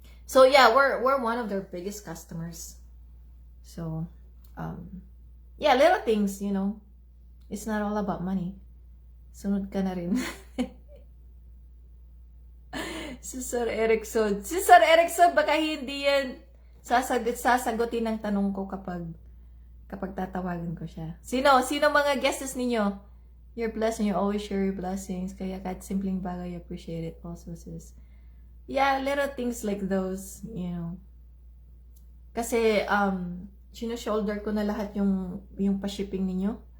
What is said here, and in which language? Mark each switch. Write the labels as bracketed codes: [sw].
[en] So yeah, we're one of their biggest customers. So, yeah, little things, it's not all about money. [tl] Sunod ka na rin. Si Sir Erickson, baka hindi yan sasagutin ng tanong ko kapag tatawagan ko siya. Sino mga guests ninyo? [en] You're blessed and you always share your blessings. [tl] Kaya kahit simpleng bagay, [en] I appreciate it also, sis. Yeah, little things like those, [tl] Kasi, shoulder ko na lahat yung pa-shipping ninyo.